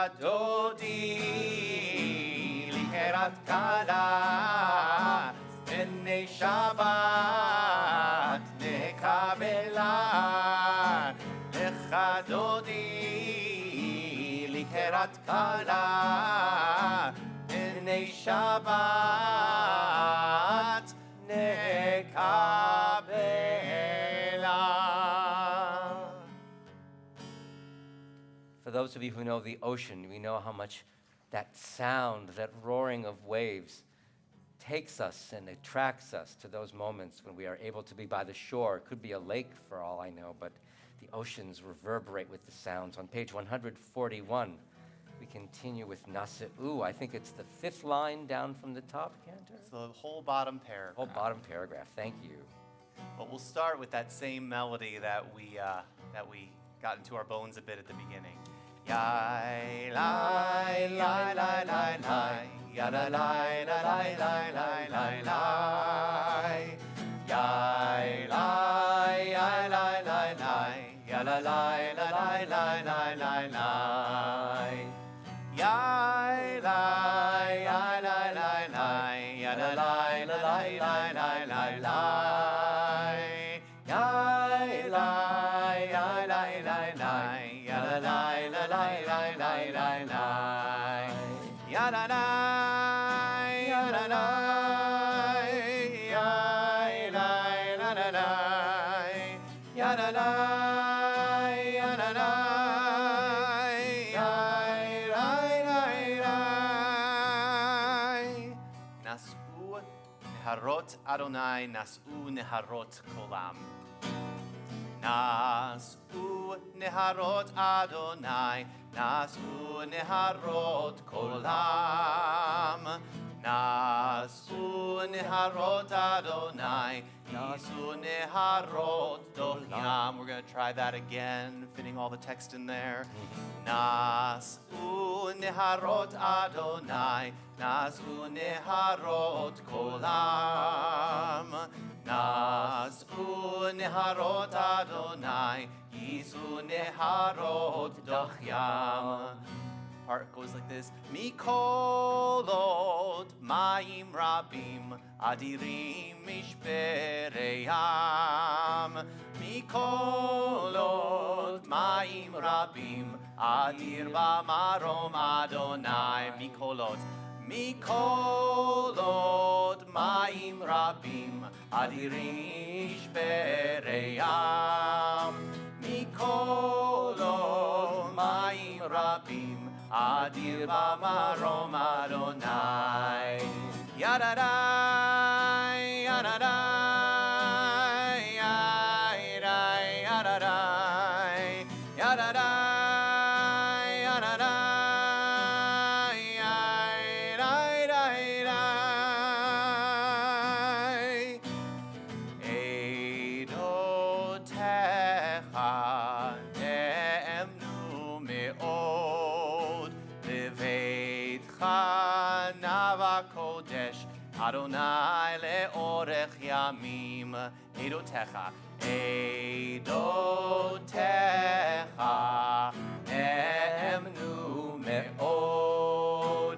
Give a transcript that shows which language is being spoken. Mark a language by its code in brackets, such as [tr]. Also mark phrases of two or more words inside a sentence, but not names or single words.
[he] דודי לקראת כלה, הנה שבת נקבלה, לך דודי לקראת כלה, הנה שבת נקבלה. [en] For those of you who know the ocean, we know how much that sound, that roaring of waves, takes us and attracts us to those moments when we are able to be by the shore. It could be a lake for all I know, but the oceans reverberate with the sounds. On page 141, we continue with Nasa'u. I think it's the fifth line down from the top, Cantor? It's the whole bottom paragraph. Whole bottom paragraph, thank you. But we'll start with that same melody that we got into our bones a bit at the beginning. Yai, lai, lai, lai, lai, lai, la lai la lai lai lai lai lai. Yai lai yai lai lai lai. Ya la lai la lai lai lai lai lai. Yai lai yai lai lai lai. Ya la lai la lai lai lai lai lai. Yai lai yai lai lai lai. Ya la lai la lai lai lai lai lai. Ya la lai ya la lai. Yai lai la la lai. Ya la lai ya la lai. Yai lai lai lai. [he] נשאו נהרות יהוה, נשאו נהרות קולם. נשאו נהרות יהוה, נשאו נהרות קולם. נשאו נהרות יהוה, נשאו נהרות דכים. [en] We're going to try that again, fitting all the text in there. [he] נשאו נהרות יהוה, נשאו נהרות קולם. נשאו נהרות יהוה, ישאו נהרות דכים. [en] Part goes like this. [he] מקולות מים רבים אדירים משברי ים. מקולות מים רבים אדיר במרום יהוה. מקולות. מקולות מים רבים אדירים משברי ים. מקולות מים רבים אדיר במרום יהוה. Yadadai, yadadai, yadadai, yadadai, yadadai, yadadai, yadadai. עדתיך נאמנו מאד. נאוה קדש יהוה לארך ימים. עדתיך, עדתיך נאמנו מאד.